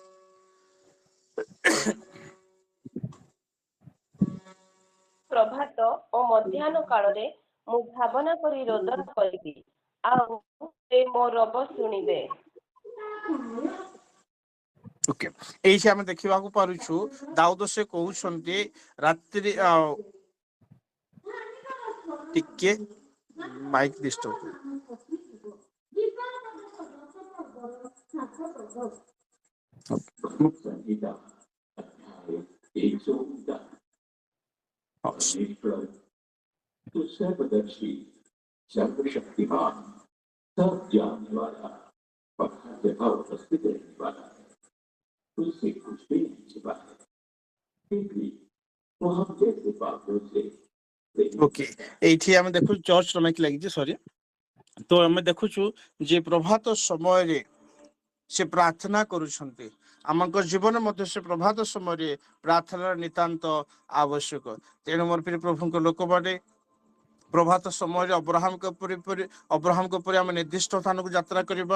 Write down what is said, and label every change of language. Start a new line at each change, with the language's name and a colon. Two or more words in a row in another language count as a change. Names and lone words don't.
Odia: ପ୍ରଭାତ ଓ ମଧ୍ୟାହ୍ନ କାଳରେ ମୁଁ ଭାବନା କରି ରୋଦନ କରିବି, ଆଉ ସେ ମୋ ରବ ଶୁଣିବେ। ଓକେ, ଏଇଠି ଆମେ ଦେଖିବାକୁ ପାରୁଛୁ ଦାଉଦ ସେ କହୁଛନ୍ତି ରାତ୍ରି ଟିକେ
English: mic disturb.
Hindi: सर्वदर्शी सर्वशक्तिमान सब जानने वाला और हर जगह उपस्थित रहने वाला है, उससे कुछ भी नहीं छिपा है। फिर भी वो हम जैसे बातों से ओके,
Odia: এইଠି ଆମେ ଦେଖୁଛୁ
English: church mic
Odia: ଲାଗିଛି, ସରି। ତ ଆମେ ଦେଖୁଛୁ ଯେ ପ୍ରଭାତ ସମୟରେ ସେ ପ୍ରାର୍ଥନା କରୁଛନ୍ତି। ଆମଙ୍କ ଜୀବନ ମଧ୍ୟ ସେ ପ୍ରଭାତ ସମୟରେ ପ୍ରାର୍ଥନାର ନିତାନ୍ତ ଆବଶ୍ୟକ। ତେଣୁ ମୋର ପ୍ରିୟ ପ୍ରଭୁଙ୍କ ଲୋକମାନେ ପ୍ରଭାତ ସମୟରେ ଅବ୍ରାହମଙ୍କ ପରି ଆମେ ନିର୍ଦ୍ଦିଷ୍ଟ ସ୍ଥାନକୁ ଯାତ୍ରା କରିବା।